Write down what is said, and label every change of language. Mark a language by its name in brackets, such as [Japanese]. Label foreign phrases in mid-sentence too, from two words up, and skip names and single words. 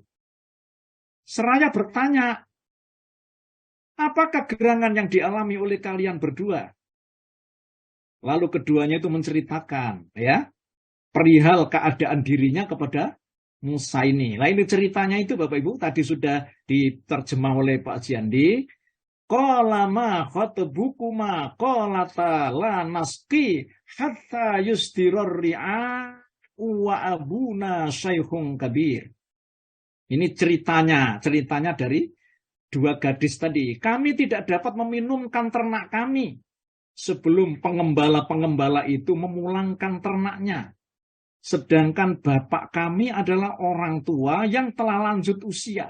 [Indonesian] Seraya bertanya, apakah gerangan yang dialami oleh kalian berdua? Lalu keduanya itu menceritakan, ya, perihal keadaan dirinya kepada Musa ini. Nah ini ceritanya itu Bapak Ibu, tadi sudah diterjemah oleh Pak Jiandi. [Arabic] قال ما خطبكما قالتا لا نسقي حتى يصدر الرعاء وأبونا شيخ كبير. [Indonesian] Ini ceritanya dari dua gadis tadi. Kami tidak dapat meminumkan ternak kami sebelum pengembala-pengembala itu memulangkan ternaknya. Sedangkan bapak kami adalah orang tua yang telah lanjut usia.